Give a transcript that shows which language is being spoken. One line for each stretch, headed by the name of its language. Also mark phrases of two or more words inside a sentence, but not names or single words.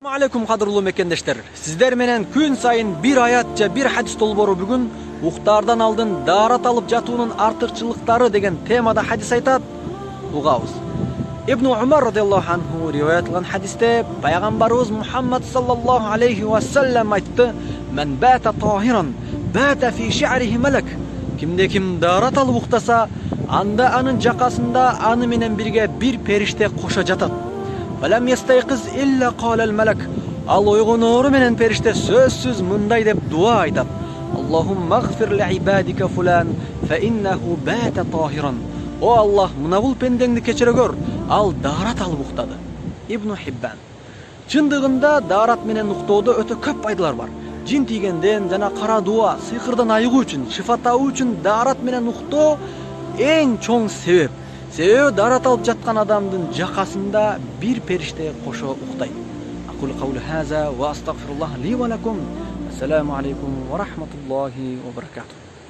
Kyrgyz: Алейкум кадырлуу мекендештер. Сиздер менен күн сайын бир аят же бир хадис долбоору бүгүн уктаардан алдын даарат алып жатуунун артыкчылыктары деген темада хадис айтат. Угабыз.
Arabic: Ибн Умар رضي الله عنه
Kyrgyz: риваят кылган хадисте пайгамбарыбыз
Arabic: Мухаммад صلى الله عليه وسلم айтты: "من بات طاهرا، بات في شعاره ملك."
Kyrgyz: Кимде ким даарат алып уктаса, анда анын жакасында аны менен бирге бир периште кошо жатат.
Arabic: فلم يستيقظ إلا قال الملك.
Kyrgyz: Ал ойгоноору менен периште сөзсүз мындай деп дуа айтат:
Arabic: اللهم اغفر لعبدك فلان فإنه بات طاهرا.
Kyrgyz: О Аллах, мына бул пендеңди кечире көр, ал даарат алып уктады. Ибн Хиббан. Чындыгында даарат менен уктоодо өтө көп пайдалар бар. Жин тийгенден жана кара дуа, сыйкырдан айыгуу үчүн, шифатау үчүн даарат менен уктоо эң чоң себеп. Себеби даарат алып жаткан адамдын жакасында бир периште кошо уктайт.
Arabic: أقول قولي هذا وأستغفر الله لي ولكم. السلام عليكم ورحمة الله وبركاته.